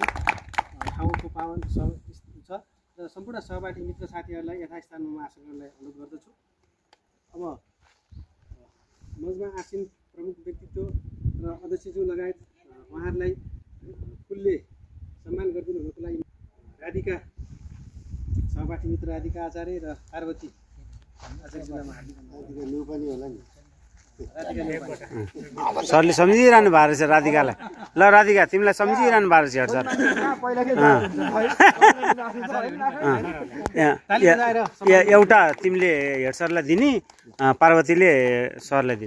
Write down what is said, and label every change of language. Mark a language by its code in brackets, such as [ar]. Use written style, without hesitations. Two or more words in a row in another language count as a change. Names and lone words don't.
[ne] ठाउँको पावन छ र सम्पूर्ण सहपाठी मित्र साथीहरूलाई यथास्थानमा म आसन ग्रहणलाई अनुरोध गर्दछु। अब मञ्चमा आसीन प्रमुख व्यक्तित्व र अध्यक्षज्यू लगायत उहाँहरूलाई फुलले सम्मान गरिदिनु हुनको लागि राधिका सहपाठी मित्र राधिका आचार्य र पार्वती आचार्यज्यूलाई म हार्दिक अनुरोध पनि होला नि सरले सम्झिरहनु भएको रहेछ राधिकालाई। ल राधिका तिमीलाई सम्झिरहनु भएको रहेछ [en] head sir. [ne] एउटा तिमीले हेड सरलाई दिने, पार्वतीले सरलाई दिने।